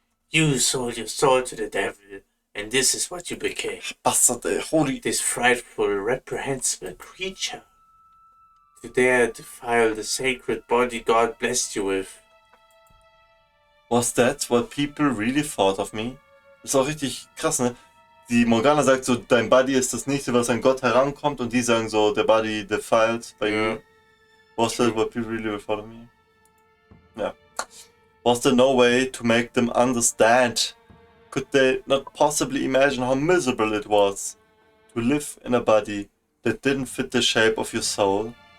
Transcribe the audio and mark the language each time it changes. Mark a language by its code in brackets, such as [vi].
[en] You sold your soul to the devil, and this is what you became. [de] Bastard, ey, holy... [en] This frightful, reprehensible creature. To dare defile the sacred body God blessed you with. Was that what people really thought of me? [de] Ist auch richtig krass, ne? Die Morgana sagt so, dein Body ist das nächste, was an Gott herankommt, und die sagen so, der Body [en] defiled by you. Was that what people really thought of me? Yeah. Was there no way to make them understand? Could they not possibly imagine how miserable it was to live in a body that didn't fit the shape of your soul?